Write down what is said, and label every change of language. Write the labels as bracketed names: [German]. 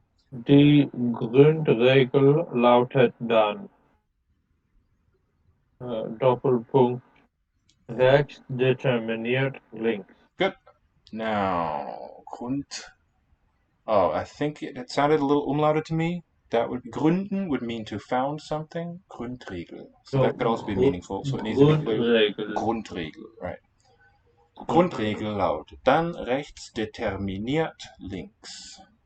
[German] Die Grundregel lautet dann Doppelpunkt rechts determiniert links. [English] Good. Now, Grund. Oh, I think it sounded a little umlauted to me. That would gründen would mean to found something. Grundregel. So that could also be meaningful. So it needs to be clear. Grundregel, right. [German] Grundregel lautet dann rechts determiniert links.